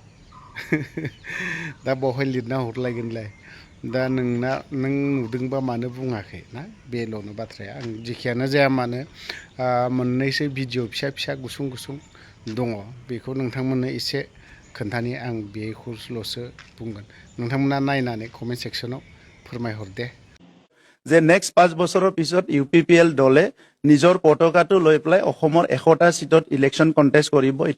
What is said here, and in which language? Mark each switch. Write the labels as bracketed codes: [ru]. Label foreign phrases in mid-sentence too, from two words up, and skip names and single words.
[brx] दा बावहाय लिरना हरलायगोनलाय दा नों नुदोंबा मानो बुङाखै ना बेल'नो बाथ्राया आं जेखियानो जाया मानो मोननैसो भिडिअ फिसा गुसुं दङ बेखौ नोंथांमोननो एसे खोन्थानि आं बेखौल'सो बुंगोन नोंथांमोना नायनानै कमेन्ट सेक्सनाव फोरमायहर दे [as] যে নেক্সট 5 বছৰৰ পিছত ইউপিপিএল দলে নিজৰ পতাকাটো লৈ পেলাই অসমৰ 100টা সিটত [en] election contest [as] কৰিব